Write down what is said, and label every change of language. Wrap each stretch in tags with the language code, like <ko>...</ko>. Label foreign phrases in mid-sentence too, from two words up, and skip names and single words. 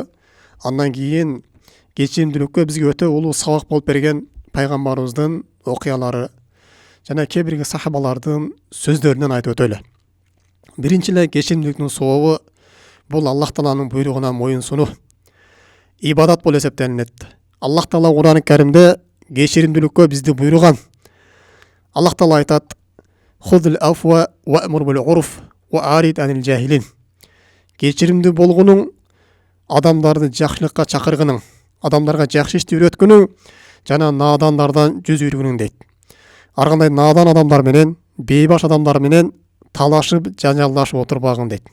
<ky>Андан кийин кечиримдүүлүккө бизге өтө улуу сабак болуп берген пайгамбарыбыздын окуялары жана кээ бирки сахабалардын сөздөрүнөн айтып өтөлү. Биринчи эле кечиримдүүлүктүн сообу бул</ky> <ar>الله تعالى</ar> <ky>буйругуна моюн сунуу, ибадат болуп эсептелинет.</ky> <ar>الله تعالى</ar> <ky>Кур'ан-ы Каримде кечиримдүүлүккө бизди буйруган.</ky> <ar>الله تعالى</ar> <ky>айтат:</ky> <ar>"خذ العفو وأمر بالعرف وأعرض عن الجاهلين."</ar> <ky>Кечиримдүү болгонуң, адамдарды жакшылыкка чакыргының, адамдарга жакшы ишти үйрөткүнүң жана наадандардан жүз үйрүгүнүң дейт. Ар кандай наадан адамдар менен, бейбаш адамдар менен талашып, жанжалдашып отурбагын дейт.</ky>